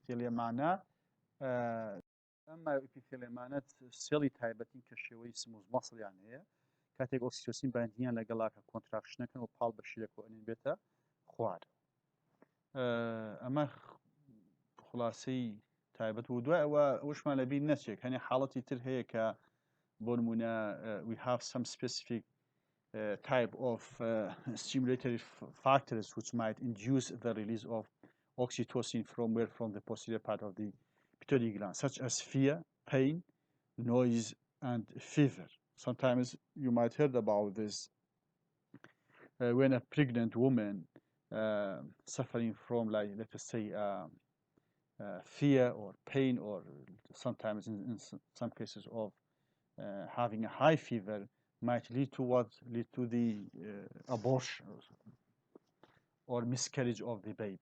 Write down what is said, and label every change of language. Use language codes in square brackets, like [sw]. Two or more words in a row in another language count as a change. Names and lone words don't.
[ckb] ئیپیثیلیەمانە سێڵی تایبەتین کە شێوەی [en] smooth muscles [ckb] هەیە کاتێک ئۆکسیتۆسین بەندیان لەگەڵاکە کۆنتراکشنەکەن و پاڵ بە شیرەکە ئەنێن بێتە خوار ئەمە خلاصەی تایبەت و دوای ئەوە وشمان لەبیر نەچێک هەنێ حاڵەتی تر هەیە کە بۆ نمونە [en] we have some specific type of stimulatory factors which might induce the release of oxytocin from the posterior part of the pituitary gland, such as fear, pain, noise, and fever. Sometimes you might heard about this when a pregnant woman suffering from, like, let us say, fear or pain, or sometimes in some cases of having a high fever, might lead to the abortion or miscarriage of the baby.